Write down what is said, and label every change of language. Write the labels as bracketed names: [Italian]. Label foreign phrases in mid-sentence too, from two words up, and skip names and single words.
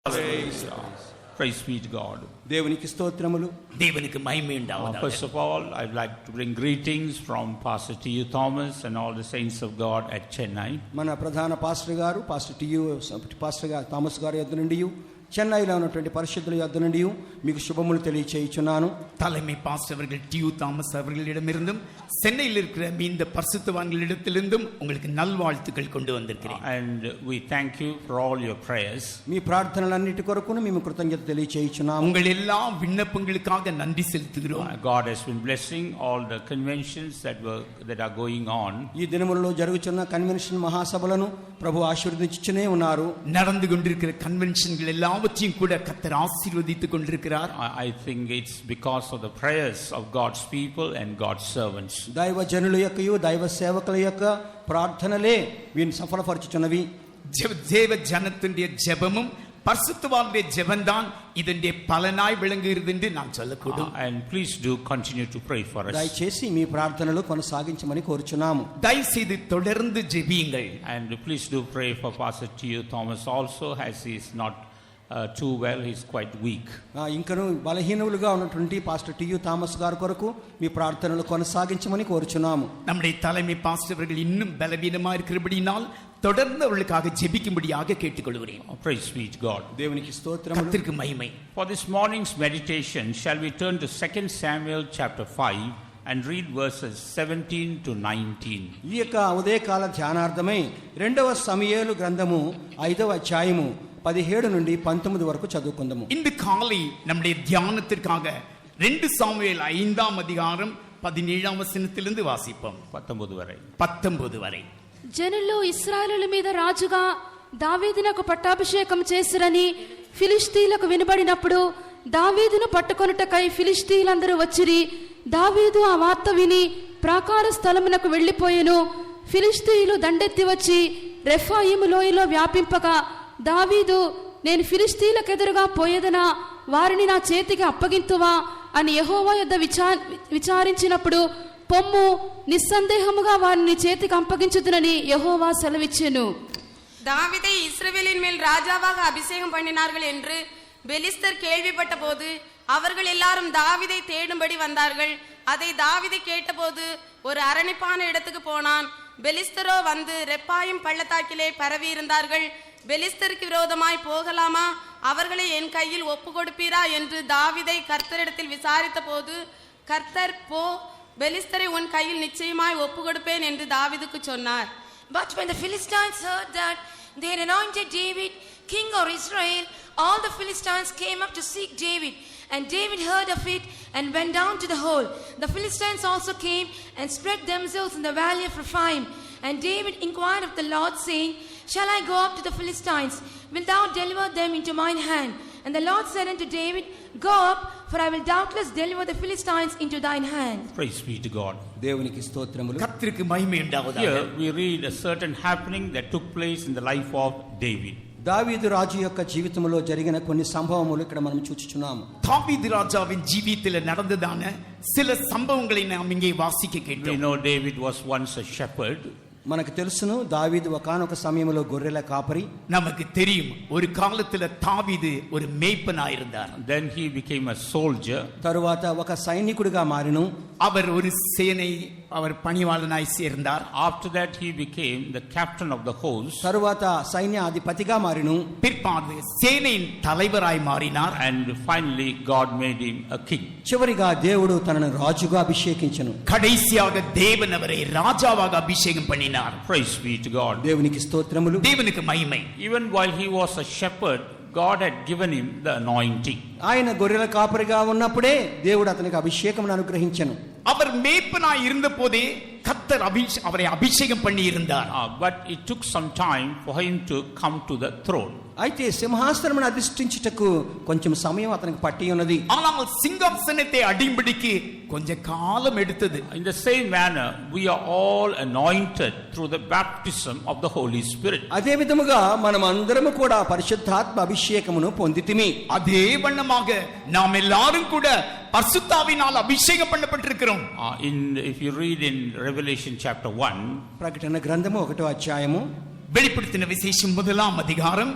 [English] Praise be to God. [Telugu] దేవునికి స్తోత్రములు. దేవునికి మహిమ ఉండాలి. [English] First of all, I'd like to bring greetings from Pastor T.U. Thomas and all the saints of God at Chennai. [Telugu] మన ప్రధాన పాస్టర్ గారు పాస్టర్ టి.యు. పాస్టర్ గారు థామస్ గారి యొద్ద నుండి చెన్నైలో ఉన్నటువంటి పరిశుద్ధుల యొద్ద నుండి మీకు శుభములు తెలియచేయుచున్నాను. [Tamil] தலைமை பாஸ்டர் அவர்கள் டி.யு. தாமஸ் அவர்களிடமிருந்தும் சென்னையில் இருக்கிற இந்த பரிசுத்தவான்களிடத்திலிருந்தும் உங்களுக்கு நல்வாழ்த்துக்கள் கொண்டு வந்திருக்கிறேன். [English] And we thank you for all your prayers. [Telugu] మీ ప్రార్థనలన్నిటి కొరకును మేము కృతజ్ఞత తెలియచేయుచున్నాము. [Tamil] உங்கள் எல்லா விண்ணப்பங்களுக்காக நன்றி செலுத்துகிறோம். [English] God has been blessing all the conventions that are going on. [Telugu] ఈ దినములలో జరుగుతున్న కన్వెన్షన్ మహాసభలను ప్రభు ఆశీర్వదించుచునే ఉన్నారు. [Tamil] நடந்து கொண்டிருக்கிற கன்வென்ஷன்கள் எல்லாவற்றையும் கூட கர்த்தர் ஆசீர்வதித்துக் கொண்டிருக்கிறார். [English] I think it's because of the prayers of God's people and God's servants. [Telugu] దైవ జనుల యొక్కయు దైవ సేవకుల యొక్క ప్రార్థనలే వీరిని సఫలపరచుచున్నవి. [Tamil] தேவ ஜனத்தினுடைய ஜெபமும் பரிசுத்தவான்களுடைய ஜெபம்தான் இதனுடைய பலனாய் விளங்குகிறது என்று நான் சொல்லக்கூடும். [English] And please do continue to pray for us. [Telugu] దయచేసి మీ ప్రార్థనలు కొనసాగించమని కోరుచున్నాము. [Tamil] దయచేసి தொடர்ந்து ஜெபியுங்கள். [English] And please do pray for Pastor T.U. Thomas also, as he is not too well, he is quite weak. [Telugu] ఇంకను బలహీనులుగా ఉన్నటువంటి పాస్టర్ టి.యు. థామస్ గారి కొరకు మీ ప్రార్థనలు కొనసాగించమని కోరుచున్నాము. [Tamil] நம்முடைய தலைமை பாஸ்டர் அவர்கள் இன்னும் பலவீனமாக இருக்கிறபடியால் தொடர்ந்து அவர்களுக்காக ஜெபிக்கும்படியாக கேட்டுக்கொள்கிறேன். [English] Praise be to God. [Telugu] దేవునికి స్తోత్రములు. [Tamil] கர்த்தருக்கு மகிமை. [English] For this morning's meditation, shall we turn to 2 Samuel chapter 5 and read verses 17 to 19. [Telugu] ఈ యొక్క ఉదయకాల ధ్యానార్థమై 2వ సమూయేలు గ్రంథము 5వ అధ్యాయము 17 నుండి 19 వరకు చదువుకుందాము. [Tamil] இந்த காலை நம்முடைய தியானத்திற்காக 2 சாமுவேல் 5ஆம் அதிகாரம் 17ஆம் வசனத்திலிருந்து வாசிப்போம். 19 வரை. [Telugu] జనులు ఇశ్రాయేలుల మీద రాజుగా దావీదునకు పట్టాభిషేకం చేసిరని ఫిలిష్తీయులకు వినబడినప్పుడు దావీదును పట్టుకొనుటకై ఫిలిష్తీయులందరూ వచ్చిరి. దావీదు ఆ వార్త విని ప్రాకార స్థలమునకు వెళ్లిపోయెను. ఫిలిష్తీయులు దండెత్తి వచ్చి రెఫాయిము లోయలో వ్యాపింపగా దావీదు, నేను ఫిలిష్తీయులకెదురుగా పోయేదనా, వారిని నా చేతికి అప్పగింతువా అని యెహోవా యొద్ద విచారించినప్పుడు, పొమ్ము, నిస్సందేహముగా వారిని చేతికి అప్పగించుదునని యెహోవா సెలవిచ్చెను. [Tamil] தாவீதை இஸ்ரவேலின் மேல் ராஜாவாக அபிஷேகம் பண்ணினார்கள் என்று பெலிஸ்தர் கேள்விப்பட்ட போது அவர்கள் எல்லாரும் தாவீதை தேடும்படி வந்தார்கள். அதை தாவீது கேட்டபோது ஒரு அரணிப்பான இடத்துக்கு போனான். பெலிஸ்தரோ வந்து ரெப்பாயும் பள்ளத்தாக்கிலே பரவி இருந்தார்கள். பெலிஸ்தருக்கு விரோதமாய் போகலாமா, அவர்களை என் கையில் ஒப்பு கொடுப்பீரா என்று தாவீதை கர்த்தரிடத்தில் விசாரித்த போது கர்த்தர், போ, பெலிஸ்தரை உன் கையில் நிச்சயமாய் ஒப்பு கொடுப்பேன் என்று தாவீதுக்கு சொன்னார். [English] But when the Philistines heard that they had anointed David king of Israel, all the Philistines came up to seek David. And David heard of it and went down to the hole. The Philistines also came and spread themselves in the valley of Rephaim. And David inquired of the Lord, saying, shall I go up to the Philistines? Wilt thou deliver them into mine hand? And the Lord said unto David, go up, for I will doubtless deliver the Philistines into thine hand. Praise be to God. [Telugu] దేవునికి స్తోత్రములు. [Tamil] கர்த்தருக்கு மகிமை உண்டாவதாக. [English] Here we read a certain happening that took place in the life of David. [Telugu] దావీదు రాజు యొక్క జీవితంలో జరిగిన కొన్ని సంభవములు ఇక్కడ మనం చూచుచున్నాము. [Tamil] தாவீது ராஜாவின் ஜீவிதத்தில் நடந்ததான சில சம்பவங்களை நாம் இங்கே வாசிக்க [English] We [Tamil] கேட்டோம். [English] know David was once a shepherd. [Telugu] మనకు తెలుసును దావీదు ఒకానొక సమయంలో గొర్రెల కాపరి. [Tamil] நமக்கு தெரியும் ஒரு காலத்துல தாவீது ஒரு மேய்ப்பனாய் இருந்தார். [English] Then he became a soldier. [Telugu] తరువాత ఒక సైనికుడిగా మారిను. [Tamil] அவர் ஒரு சேனை அவர் பணிவாளனாய் சேர்ந்தார். [English] After that he became the captain of the host. [Telugu] తరువాత సైన్యాధిపతిగా మారిను. [Tamil] பிற்பாடு சேனையின் தலைவராய் மாறினார். [English] And finally God made him a king. [Telugu] చివరిగా దేవుడు తనను రాజుగా అభిషేకించెను. [Tamil] கடைசியாக தேவன் அவரை ராஜாவாக அபிஷேகம் பண்ணினார். [English] Praise be to God. [Telugu] దేవునికి స్తోత్రములు. [Tamil] தேவனுக்கு மகிமை. [English] Even while he was a shepherd, God had given him the anointing. [Telugu] ఆయన గొర్రెల కాపరిగా ఉన్నప్పుడే దేవుడు అతనికి అభిషేకమును అనుగ్రహించెను. [Tamil] அவர் மேய்ப்பனாய் இருந்த போதே கர்த்தர் அவரை அபிஷேகம் பண்ணி இருந்தார். [English] But it took some time for him to come to the throne. [Telugu] అయితే సింహాసనమును అధిష్ఠించుటకు కొంచెం సమయం అతనికి పట్టి ఉన్నది. [Tamil] ஆனால் சிங்காசனத்தை அடிம்படிக்கு கொஞ்ச காலம் எடுத்தது. [English] In the same manner, we are all anointed through the baptism of the Holy Spirit. [Telugu] అదే విధముగా మనం అందరము కూడా పరిశుద్ధాత్మ అభిషేకమును పొందితిమి. [Tamil] அதே வண்ணமாக நாம் எல்லாரும் கூட பரிசுத்தாவினால் அபிஷேகம் பண்ணப்பட்டிருக்கிறோம். [English] If you read in Revelation chapter 1, [Telugu] ప్రకటన గ్రంథము 1వ అధ్యాయము [Tamil] வெளிப்படுத்தின விசேஷம் 1ஆம் அதிகாரம்.